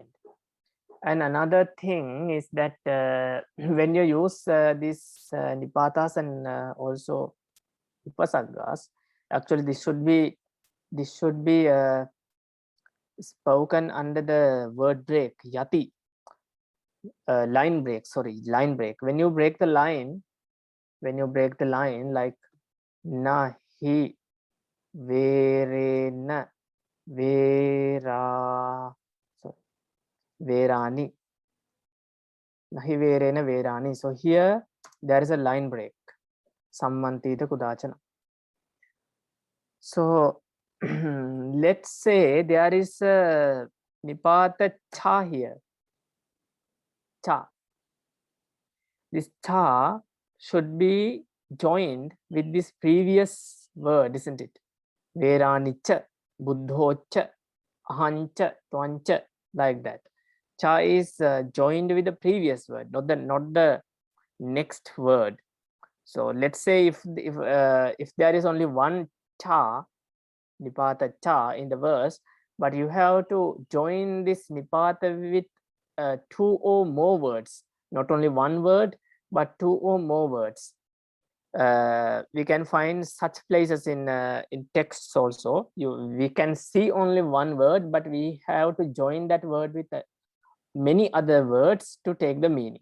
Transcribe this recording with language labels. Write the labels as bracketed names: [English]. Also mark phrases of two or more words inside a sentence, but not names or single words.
[English] And another thing is that when you use these nipatas and also upasargas, actually this should be spoken under the word break, yati, line break, line break. When you break the line, like [Pali] nahi verena vera, verani, nahi verena verani. [English] So here there is a line break, [Pali] sammantita kudachana. [English] So let's say there is a [Pali] nipata cha [English] here, cha. This cha should be joined with this previous word, isn't it? [Pali] Veranicha, buddhocha, ahancha, twancha, [English] like that. Cha is joined with the previous word, not the next word. So let's say if there is only one cha, [Pali] nipata cha [English] in the verse, but you have to join this nipata with 2 or more words, not only one word, but 2 or more words. We can find such places in texts also. We can see only one word, but we have to join that word with many other words to take the meaning.